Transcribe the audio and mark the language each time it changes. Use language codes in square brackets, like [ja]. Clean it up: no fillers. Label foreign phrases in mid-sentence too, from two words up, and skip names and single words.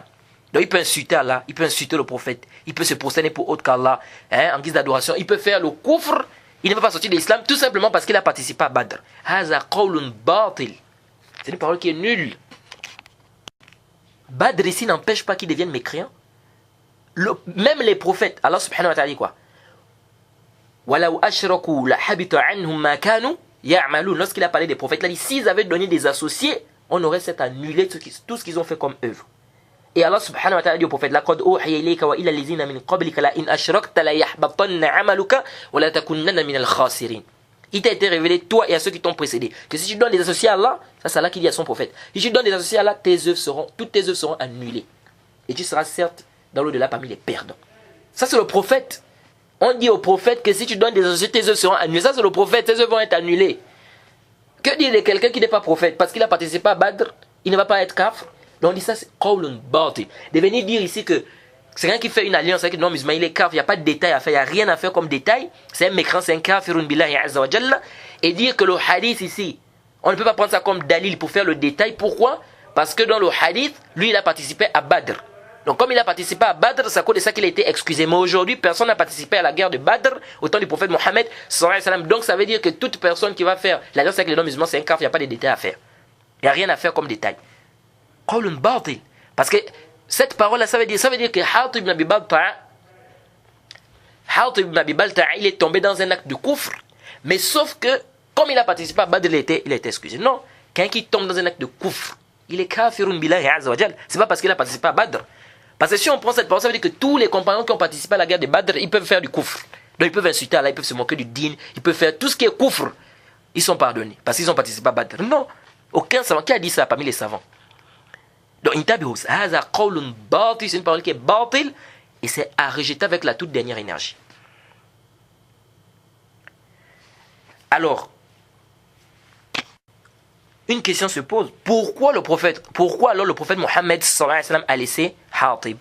[fr] Donc il peut insulter Allah, il peut insulter le prophète, il peut se prosterner pour autre qu'Allah, en guise d'adoration, il peut faire le kufr, il ne va pas sortir de l'islam tout simplement parce qu'il a participé à Badr. [ar] هذا قول باطل. [fr] C'est une parole qui est nulle. Badr ici n'empêche pas qu'ils deviennent mécréants. Même les prophètes, [ar] الله سبحانه وتعالى [fr] dit quoi? [ar] ولو أشركوا لحبط عنهم ما كانوا يعملون. [fr] Lorsqu'il a parlé des prophètes, il a dit s'ils avaient donné des associés, on aurait cette annulé tout ce qu'ils ont fait comme œuvre. Et Allah subhanahu wa ta'ala dit au prophète [ar] لقد أوحي إليك وإلى الذين من قبلك لئن أشركت ليحبطن عملك ولتكونن من الخاسرين. [fr] Il t'a été révélé, toi et à ceux qui t'ont précédé, que si tu donnes des associés à Allah, ça c'est Allah qui dit à son prophète, si tu donnes des associés à Allah, toutes tes œuvres seront annulées. Et tu seras certes dans l'au-delà parmi les perdants. Ça c'est le prophète. On dit au prophète que si tu donnes des associés, tes œuvres seront annulées. Ça c'est le prophète, tes œuvres vont être annulées. Que dire de quelqu'un qui n'est pas prophète? Parce qu'il a participé à Badr, il ne va pas être kafir. Donc on dit ça c'est [ar] قول باطل. [fr] De venir dire ici que c'est quelqu'un qui fait une alliance avec le non-musulman, il est kafir, il n'y a pas de détail à faire, il n'y a rien à faire comme détail. C'est un mécréant, c'est un [ar] كافر بالله عز وجل. [fr] Et dire que le hadith ici, on ne peut pas prendre ça comme dalil pour faire le détail. Pourquoi? Parce que dans le hadith, lui il a participé à Badr. Donc comme il a participé à Badr, c'est à cause de ça qu'il a été excusé. Mais aujourd'hui, personne n'a participé à la guerre de Badr au temps du prophète Mohammed [ar] صلى الله عليه وسلم. [fr] Donc ça veut dire que toute personne qui va faire l'alliance avec les non-musulmans, c'est un kafir, il n'y a pas de détails à faire. Il n'y a rien à faire comme détail. [ar] قول باطل. [fr] Parce que cette parole-là, ça veut dire que Hatib ibn Abi Balta'a, il est tombé dans un acte de kufr. Mais sauf que, comme il a participé à Badr, il a été excusé. Non, quelqu'un qui tombe dans un acte de kufr, il est [ar] كافر بالله عز وجل. [fr] C'est pas parce qu'il a participé à Badr. Parce que si on prend cette parole, ça veut dire que tous les compagnons qui ont participé à la guerre de Badr, ils peuvent faire du kufr. Donc ils peuvent insulter Allah, ils peuvent se moquer du din, ils peuvent faire tout ce qui est kufr. Ils sont pardonnés parce qu'ils ont participé à Badr. Non, aucun savant. Qui a dit ça parmi les savants? Donc [ar] انتبهوا، هذا قول باطل, [fr] c'est une parole qui est batil et c'est à rejeter avec la toute dernière énergie. Alors, une question se pose, pourquoi alors le prophète Mohammed [ar] صلى الله عليه وسلم [fr] a laissé Hatib?